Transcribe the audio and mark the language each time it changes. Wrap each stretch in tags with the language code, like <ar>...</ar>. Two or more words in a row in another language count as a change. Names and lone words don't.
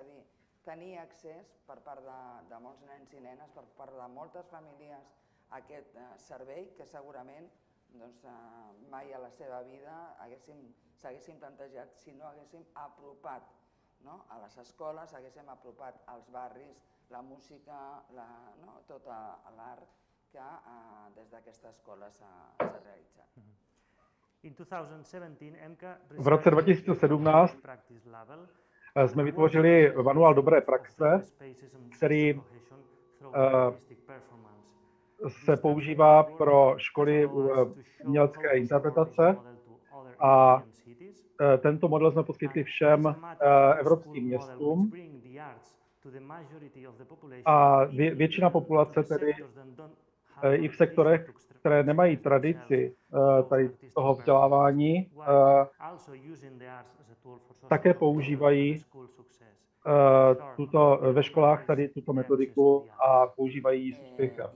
<ca>dir, tenir accés per part de molts nens i nenes, per part de moltes famílies, a aquest servei que segurament mai a la seva vida s'haguéssim plantejat si no haguéssim apropat a les escoles, haguéssim apropat als barris la música, tot l'art que des d'aquesta escola s'ha realitzat.</ca> <cs>V roce 2017 jsme vytvořili manuál dobré praxe, který se používá pro školy umělecké interpretace a tento model jsme poskytli všem evropským městům a většina populace tedy i v sektorech, které nemají tradici tady toho vzdělávání, také používají ve školách tady tuto metodiku a používají ji s úspěchem.</cs>